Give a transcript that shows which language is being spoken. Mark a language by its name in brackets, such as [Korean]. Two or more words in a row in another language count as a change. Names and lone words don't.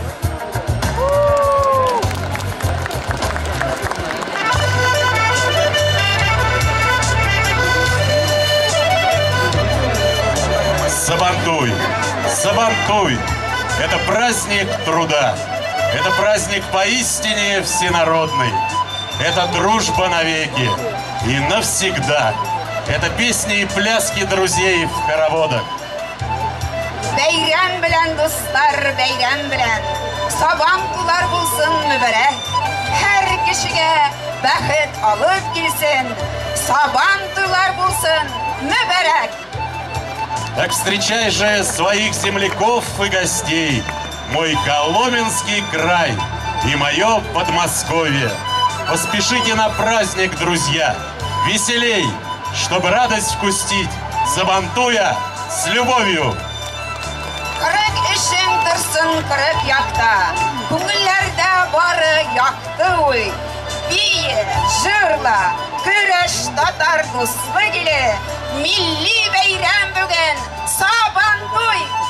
[Tatar] Сабантуй, Сабантуй – [Russian] это праздник труда, это праздник поистине всенародный, это дружба навеки и навсегда, это песни и пляски друзей в хороводах. [Tatar] Бәйрәм белән, дуслар, бәйрәм белән, Сабантуйлар булсын мөбарәк, һәр кешегә бәхет алып килсен, Сабантуйлар булсын мөбарәк. [Russian] Так встречай же своих земляков и гостей, мой Коломенский край и мое Подмосковье. Поспешите на праздник, друзья, веселей, чтобы радость вкусить, Сабантуя с любовью. [Tatar] Кырык эшең торсын кырык якта, күңелләрдә бары якты уй. Бие, жырла, көрәш татар дуслы киле, милли бәйрәм бүген Сабантуй.